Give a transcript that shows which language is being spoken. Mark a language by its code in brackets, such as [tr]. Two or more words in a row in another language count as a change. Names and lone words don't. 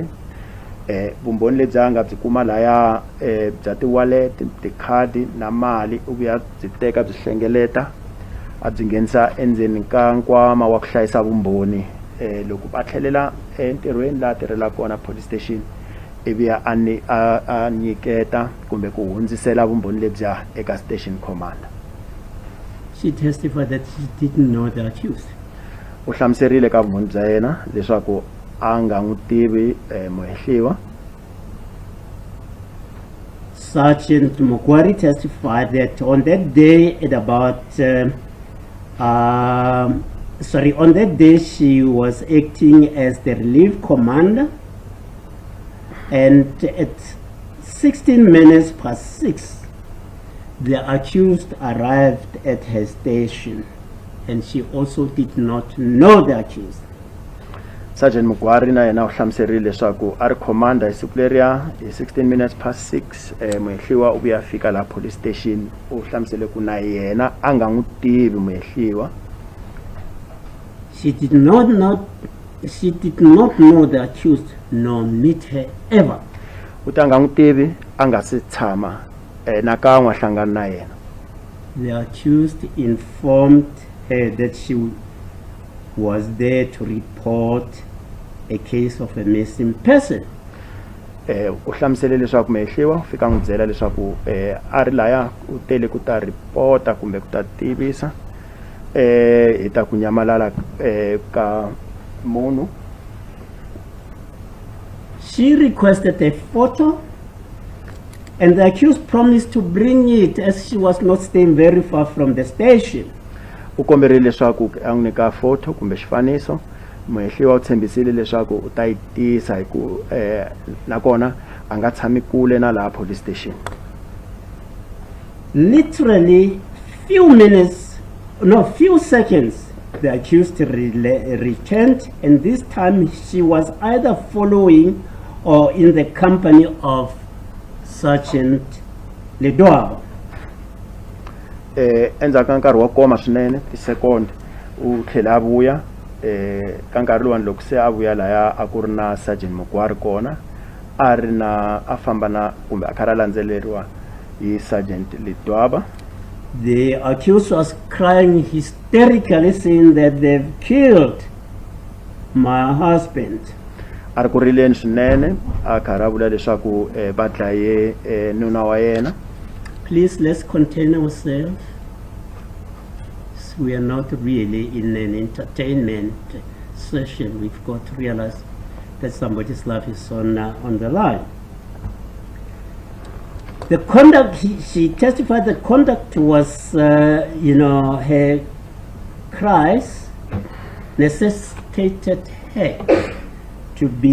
[ts] Vumbhoni lebyi a nga byi kuma laya bya ti-wallet, tikhadi na mali u vuya byi teka byi hlengeleta a byi nghenisa endzeni ka nkwama wa ku hlayisa vumbhoni. Loko va tlhelela entirhweni laha tirhelaka kona [en] police station, [ts] ivi a nyiketa kumbe ku hundzisela vumbhoni lebyiya eka [en] station commander. She testified that she didn't know the accused. [ts] U hlamuserile ka vumbhoni bya yena leswaku a nga n'wi tivi muhehliwa. [en] Sergeant Mukwari testified that on that day at about on that day she was acting as the relief commander, and at 16 minutes past 6 the accused arrived at her station, and she also did not know the accused. [ts] Sergeant Mukwari na yena u hlamuserile leswaku a ri commander hi siku leriya hi [en] 16 minutes past 6 [ts] muhehliwa u vuya fika la [en] police station. [ts] U hlamusele ku na yena a nga n'wi tivi muhehliwa. [en] She did not know the accused nor meet her ever. [ts] U ta nga n'wi tivi a nga se tshama nakan'we a hlangana na yena. [en] The accused informed her that she was there to report a case of a missing person. [ts] U hlamusele leswaku muhehliwa u fika n'wi byela leswaku a ri laya u tele ku ta reporta kumbe ku ta tivisa hi ta ku nyamalala ka munhu. [en] She requested a photo, and the accused promised to bring it as she was not staying very far from the station. [ts] U komberile leswaku a n'wi nyika photo kumbe xifaniso. Muhehliwa u tshembisile leswaku u ta yi tisa hi ku nakona a nga tshami kule na laha [en] police station. Literally few seconds the accused returned, and this time she was either following or in the company of Sergeant Ledwaba. [ts] Endzhaku ka nkarhi wa koma swinene ti-second u tlhela a vuya ka nkarhi luwani loko se a vuya laya a ku ri na Sergeant Mukwari kona a famba na kumbe a karhi a landzeleriwa hi Sergeant Ledwaba. [en] The accused was crying hysterically, saying that they've killed my husband. [ts] A ri ku rileni swinene a karhi a vula leswaku va dlaye nuna wa yena. [en] Please, let's contain ourselves. We are not really in an entertainment session. We've got to realize that somebody's life is on the line. The conduct, she testified the conduct was, her cries necessitated her to